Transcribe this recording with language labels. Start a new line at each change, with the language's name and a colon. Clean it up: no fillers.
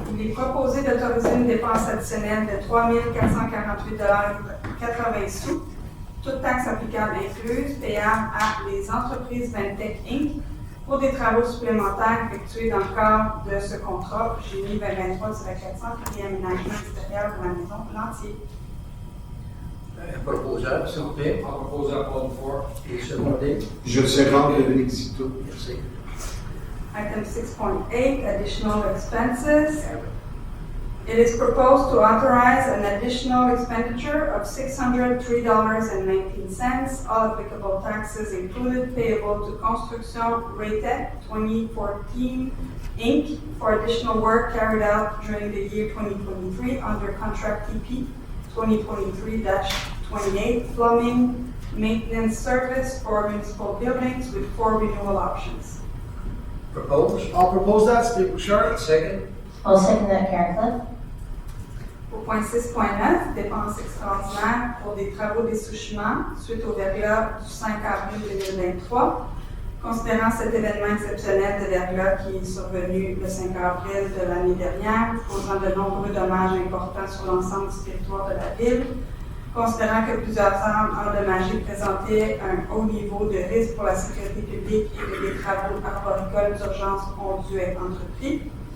French: Il est proposé d'autoriser une dépense additionnelle de 3 448,80 toutes taxes applicables incluses, payables à les entreprises Ventec Inc. pour des travaux supplémentaires effectués dans le cadre de ce contrat Génie 2023-400, réaménagement extérieur de la maison en entier. Un proposeur, s'il vous plaît.
English: I'll propose that call before.
French: Et secondé. Je le second, Dominique Zito. Merci.
English: Item 6.8, additional expenses. It is proposed to authorize an additional expenditure of $603.19, all applicable taxes included, payable to Construction Raytech 2014 Inc. for additional work carried out during the year 2023 under contract TP 2023-28 plumbing maintenance service for municipal buildings with 4 renewal options. Propose. I'll propose that, Steve Bouchard. Second? I'll second that, Karen Cliff.
French: Au point 6.9, dépenses extraordinaires pour des travaux d'essouchement suite au verglas du 5 avril 2023. Considérant cet événement exceptionnel de verglas qui est survenu le 5 avril de l'année dernière, causant de nombreux dommages importants sur l'ensemble du territoire de la ville, considérant que plusieurs arbres endommagés présentaient un haut niveau de risque pour la sécurité publique et que des travaux arboricoles d'urgence ont dû être entrepris,